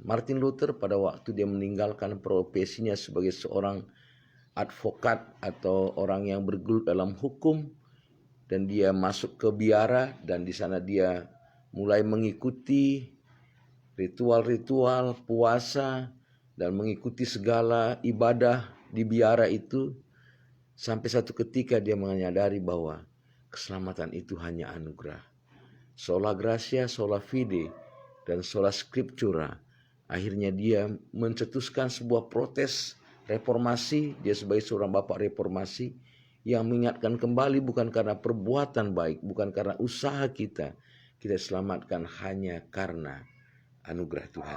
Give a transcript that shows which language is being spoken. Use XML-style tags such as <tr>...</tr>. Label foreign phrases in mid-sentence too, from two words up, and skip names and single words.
<id>Martin Luther pada waktu dia meninggalkan profesinya sebagai seorang advokat atau orang yang bergelut dalam hukum, dan dia masuk ke biara, dan di sana dia mulai mengikuti ritual-ritual puasa dan mengikuti segala ibadah di biara itu, sampai satu ketika dia menyadari bahwa keselamatan itu hanya anugerah.</id> <la>Sola gratia, sola fide, dan sola scriptura.</la> <id>Akhirnya dia mencetuskan sebuah protes reformasi. Dia sebagai seorang bapak reformasi yang mengingatkan kembali bukan karena perbuatan baik, bukan karena usaha kita selamatkan hanya karena anugerah Tuhan.</id>